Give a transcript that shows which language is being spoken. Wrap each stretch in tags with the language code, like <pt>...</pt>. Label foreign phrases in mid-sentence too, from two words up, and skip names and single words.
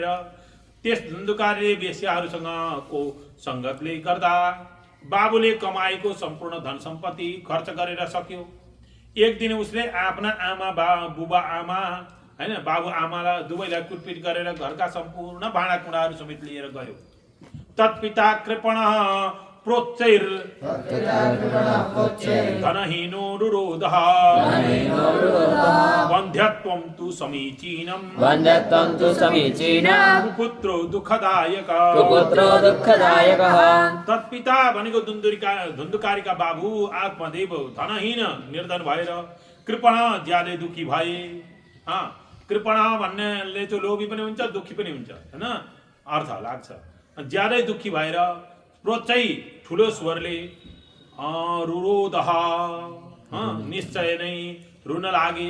<ne>त्यस धुन्धुकारीले वेश्याहरूसँगको सङ्गतले गर्दा बाबुले कमाएको सम्पूर्ण धन सम्पत्ति खर्च गरेर सक्यो। एक दिन उसले आफ्ना बुबा आमा हैन बाबु आमालाई दुवैलाई कुटपिट गरेर घरका सम्पूर्ण भाँडाकुँडाहरू समेत लिएर गयो।</ne> <sa>तत्पिता कृपण प्रोच्चैर धनहीनो रुरोधः वन्ध्यत्वं तु समीचीनं कुपुत्रो दुःखदायकः।</sa> <ne>तत्पिता भनेको धुन्धुकारीका बाबु आत्मदेव धनहीन निर्धन भएर, कृपण ज्यादै दुखी भए। कृपण भन्नेले चाहिँ लोभी पनि हुन्छ दुखी पनि हुन्छ हैन, अर्थ लाग्छ। ज्यादै दुखी भएर प्रोच्चै ठुलो स्वरले रुरोदह निश्चय नै रुन लागे।</ne>